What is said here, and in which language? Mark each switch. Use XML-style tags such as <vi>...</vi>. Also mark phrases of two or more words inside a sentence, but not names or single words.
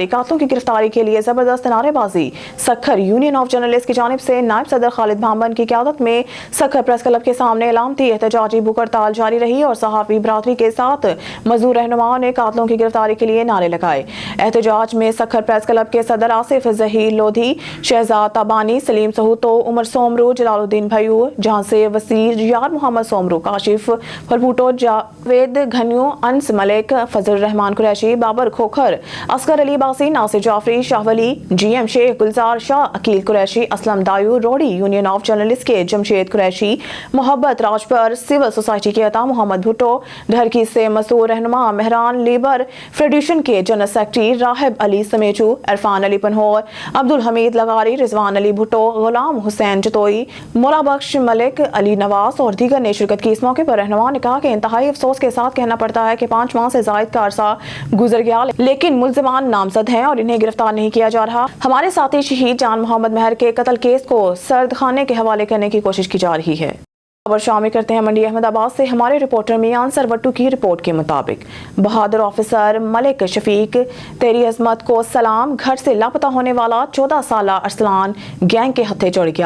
<ur>قاتلوں کی گرفتاری کے لیے زبردست نعرے بازی. سکھر یونین آف جرنلسٹ کی جانب سے نائب صدر خالد بھامبن کی قیادت میں سکھر پریس کلب کے سامنے علامتی احتجاجی بھوک ہڑتال جاری رہی اور صحافی برادری کے ساتھ مزدور رہنماؤں نے قاتلوں کی گرفتاری کے لیے نعرے لگائے. احتجاج میں سکھر پریس کلب کے صدر آصف ظہیر لودھی, شہزاد تابانی, سلیم سہوتو, عمر سومرو, جلال جلال الدین بھیئور، جہاں سے وسیر یار محمد سومرو, काशिफ फलभुटो, जावेद घनियो, अनस मलिक, फजल रहमान कुरैशी, बाबर खोखर, असगर अली बासी, नासिर जाफरी, शाहवली, GM شیخ، گلزار شاہ، عقیل قریشی، اسلم دایو، روڈی یونین آف جرنلسٹ کے جمشید قریشی، محبت راجپر، سول سوسائٹی کے عطا محمد بھٹو، ڈہرکی سے مسور رہنما مہران، لیبر فیڈریشن کے جنرل سیکرٹری راہب علی سمیجو، عرفان علی پنہور، عبدالحمید لغاری، رضوان علی بھٹو، غلام حسین جتوئی، مولا بخش ملک، علی نواز اور دیگر نے شرکت کی. اس موقع پر رہنما نے کہا کہ انتہائی افسوس کے ساتھ کہنا پڑتا ہے کہ 5 ماہ سے زائد کا عرصہ گزر گیا، لیکن ملزمان نامزد ہیں اور انہیں گرفتار نہیں کیا جا رہا. ہمارے ساتھی شہید جان محمد مہر کے قتل کیس کو سرد خانے کے حوالے کرنے کی کوشش کی جا رہی ہے. خبر شامل کرتے ہیں منڈی احمدآباد سے۔ ہمارے رپورٹر میاں سروٹو کی رپورٹ کے مطابق بہادر آفیسر ملک شفیق تیری عظمت کو سلام گھر سے لاپتہ ہونے والا 14 سال ارسلان گینگ کے ہتھے چڑھ گیا.</ur>